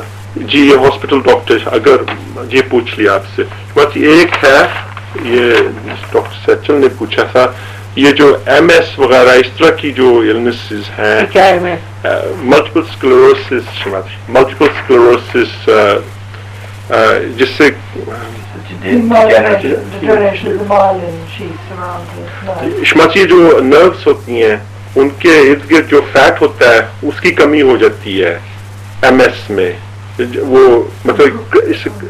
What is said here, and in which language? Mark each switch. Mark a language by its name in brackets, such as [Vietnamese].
[Hindi] जी ये hospital doctor अगर ये पूछ लिया आपसे, बस एक है ये डॉक्टर सचिन ने पूछा था, ये जो MS वगैरह इस तरह की जो इलनेसेस हैं, क्या है मैं मल्टीपल स्क्लेरोसिस, मल्टीपल स्क्लेरोसिस जिससे [English] Degeneration of the myelin sheaths around the nerve. [Hindi] Shrimati जो नर्व्स होती हैं उनके इर्द गिर्द जो फैट होता है उसकी कमी हो जाती है MS में, वो मतलब इस